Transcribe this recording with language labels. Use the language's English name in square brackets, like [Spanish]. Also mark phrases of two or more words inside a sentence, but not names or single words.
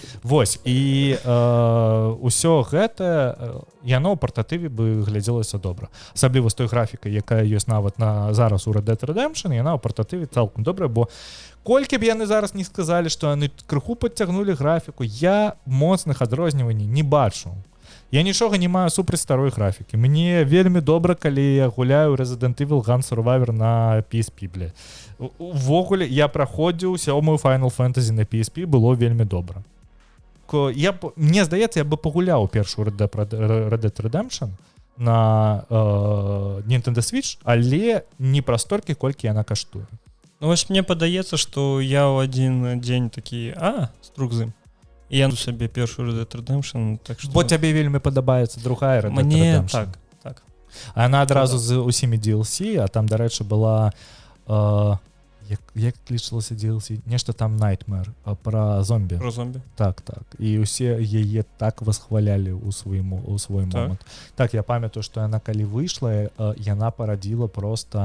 [Belarusian] Вось і ўсё гэта яно ў партатыве бы глядзелася добра, асабліва з той графікай, якая ёсць нават на зараз у Red Dead Redemption, яна ў партатыве цалкам добрая, бо колькі б яны зараз не сказалі, што яны крыху падцягнулі графіку, я моцных адрозніванняў не бачу. Я нічога не маю супраць старой графікі. Мне вельмі добра, калі я гуляю Resident Evil Gun Survivor на PSP, бля. Увогуле, я праходзіў 7-ю Final Fantasy на PSP, было вельмі добра. Мне здаецца, я бы пагуляў першую Red Dead Redemption на Nintendo Switch, але не пра столькі, колькі яна каштуе. Ну, вось мне падаецца, што я ў адзін дзень такі, струк-зым. І я сабе першую Red Dead Redemption, так што... Бо цябе вельмі падабаецца другая Red Dead Redemption. Мне так. Она адразу з усімі DLC, а там, дарэчы, была... Як лічылася DLC? Нешта там Nightmare, пра зомбі. Пра зомбі. Так. І ўсе яе так восхвалялі ў свой момант. Так, я памятаю, што яна калі выйшла, яна парадзіла проста...